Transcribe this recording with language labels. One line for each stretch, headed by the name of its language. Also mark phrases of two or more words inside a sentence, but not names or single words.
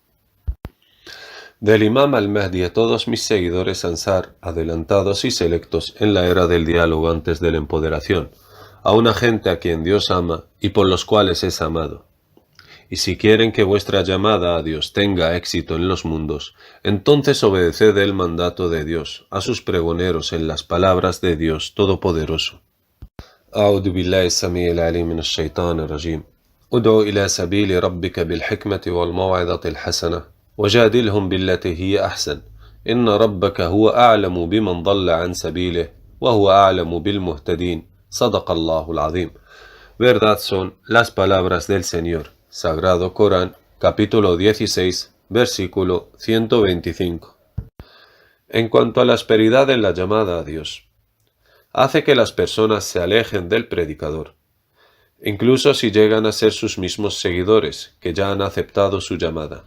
Spanish: Del Imam al-Mahdi a todos mis seguidores Ansar, adelantados y selectos en la era del diálogo antes de la empoderación, a una gente a quien Dios ama y por los cuales es amado. Y si quieren que vuestra llamada a Dios tenga éxito en los mundos, entonces obedeced el mandato de Dios a sus pregoneros en las palabras de Dios Todopoderoso.
Arabic: أعوذ بالله السميع العليم من الشيطان الرجيم. ادع إلى سبيل ربك بالحكمة والموعظة حسنة وجادلهم بالتي هي أحسن. إن ربك هو أعلم بمن ضل عن سبيله وهو أعلم بالمهتدين. صدق الله العظيم.
Spanish: Verdad son las palabras del Señor. Sagrado Corán, capítulo 16, versículo 125. En cuanto a la asperidad en la llamada a Dios, hace que las personas se alejen del predicador, incluso si llegan a ser sus mismos seguidores, que ya han aceptado su llamada.